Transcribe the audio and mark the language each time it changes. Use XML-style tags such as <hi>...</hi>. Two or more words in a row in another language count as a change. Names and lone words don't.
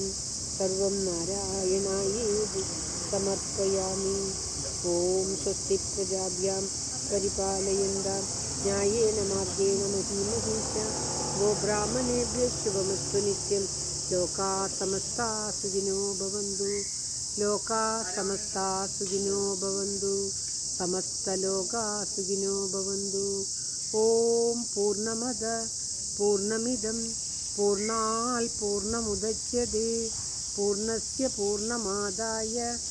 <sa>സർവം നാരായണായേതി സമർപ്പയാമി. ഓം സ്വസ്തി പ്രജാഭ്യാം പരിപാലയന്താം ന്യായേന മാർഗേണ മഹീമഹീശ ഗോബ്രാഹ്മണേഭ്യഃ ശുഭമസ്തു നിത്യം. ലോകാ സമസ്താ സുഖിനോ ഭവന്തു. ലോകാ സമസ്താ സുഖിനോ ഭവന്തു. സമസ്തലോകാ സുഖിനോ ഭവന്തു. ഓം പൂർണ്ണമദ പൂർണ്ണമിദം പൂർണ്ണാൽ പൂർണ്ണമുദച്യതേ പൂർണ്ണസ്യ പൂർണ്ണമാദായ</sa>